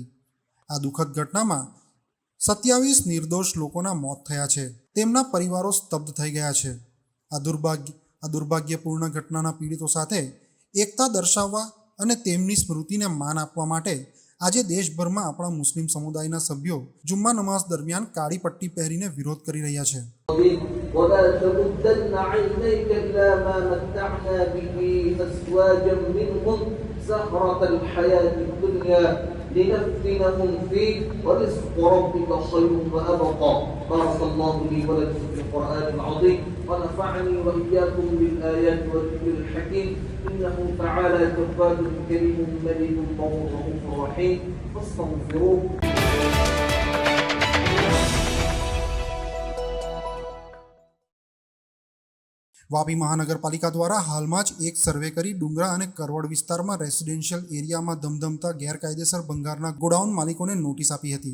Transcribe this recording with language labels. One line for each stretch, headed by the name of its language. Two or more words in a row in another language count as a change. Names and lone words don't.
Gujarati: આ દુઃખદ ઘટનામાં 27 નિર્દોષ લોકોના મોત થયા છે, તેમના પરિવારો સ્તબ્ધ થઈ ગયા છે। આ દુર્ભાગ્યપૂર્ણ ઘટનાના પીડિતો સાથે એકતા દર્શાવવા અને તેમની સ્મૃતિને માન આપવા માટે આજે દેશભરમાં આપણા મુસ્લિમ સમુદાયના સભ્યો જુમ્મા નમાઝ દરમિયાન કાળી પટ્ટી પહેરીને વિરોધ કરી રહ્યા છે।
Arabic: ولا تمدن عينيك إلى ما متعنا به أزواجا منهم زهرة الحياة الدنيا لنفتنهم فيه ورزق ربك خير وأبقى بارك الله لي ولكم في القرآن العظيم ونفعني وإياكم بالآيات والذكر الحكيم إنه تعالى جبار كريم مليك رؤوف رحيم فاستغفروه।
Gujarati: વાપી મહાનગરપાલિકા દ્વારા હાલમાં જ એક સર્વે કરી ડુંગરા અને કરવડ વિસ્તારમાં રેસિડેન્શિયલ એરિયામાં ધમધમતા ગેરકાયદેસર ભંગારના ગોડાઉન માલિકોને નોટિસ આપી હતી।